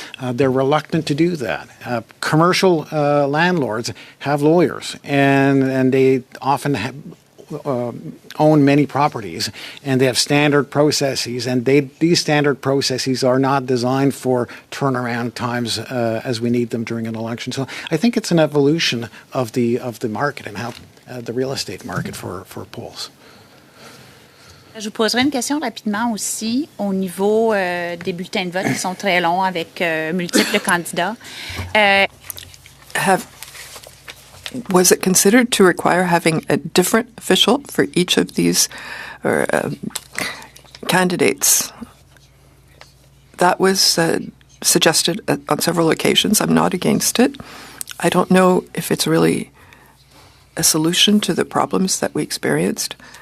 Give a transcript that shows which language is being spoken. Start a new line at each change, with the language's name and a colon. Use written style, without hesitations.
English: They're reluctant to do that. Commercial landlords have lawyers, and they often own many properties, and they have standard processes, and these standard processes are not designed for turnaround times as we need them during an election. So I think it's an evolution of the market and how the real estate market for polls.
French: Je vous poserai une question rapidement aussi au niveau des bulletins de vote qui sont très longs avec multiples candidats.
English: Was it considered to require having a different official for each of these candidates? That was suggested on several occasions. I'm not against it. I don't know if it's really a solution to the problems that we experienced.